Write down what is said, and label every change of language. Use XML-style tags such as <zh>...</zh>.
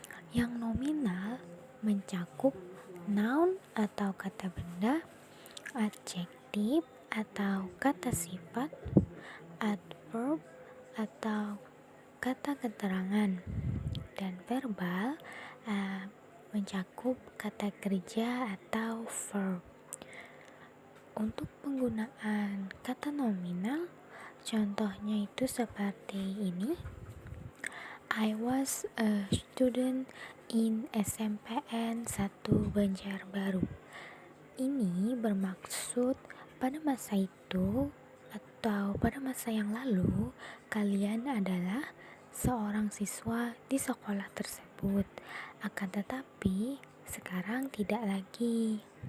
<id>Yang nominal mencakup noun atau kata benda, adjektif atau kata sifat, adverb atau kata keterangan, dan verbal mencakup kata kerja atau verb. Untuk penggunaan kata nominal, contohnya itu seperti ini.</id> <en>I was a student in SMPN 1 Banjarbaru.</en> <id>Ini bermaksud pada masa itu atau pada masa yang lalu kalian adalah seorang siswa di sekolah tersebut. Akan tetapi sekarang tidak lagi.</id>